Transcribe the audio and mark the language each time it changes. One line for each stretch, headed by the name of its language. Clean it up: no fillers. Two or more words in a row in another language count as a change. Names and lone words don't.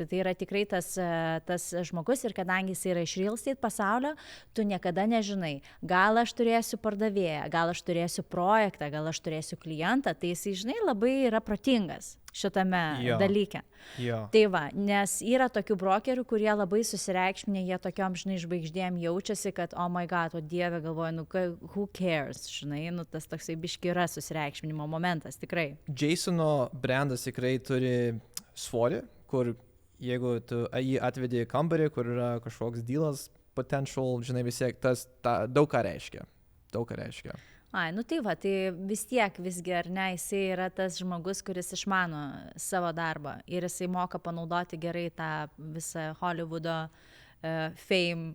Lithuanian: Tai yra tikrai tas žmogus ir kadangi jis yra iš
English: real estate
Lithuanian: pasaulio, tu niekada nežinai, gal aš turėsiu pardavėją, gal aš turėsiu projektą, gal aš turėsiu klientą, tai jis, žinai, labai yra protingas šitame dalyke. Tai va, nes yra tokių brokerių, kurie labai susireikšminė, jie tokiom, žinai, žvaigždėm jaučiasi, kad,
English: oh my god,
Lithuanian: o dieve, galvoju,
English: who cares,
Lithuanian: žinai, tas toksai biški yra susireikšminimo momentas, tikrai. Jasono brandas tikrai turi svorį, kur jeigu tu jį atvedi į kambarį, kur yra kažkoks dealas, potential, žinai, vis tiek tas daug ką reiškia. Ai, tai va, tai vis tiek visgi, ar ne, jisai yra tas žmogus, kuris išmano savo darbą ir jisai moka panaudoti gerai tą visą Hollywoodo fame.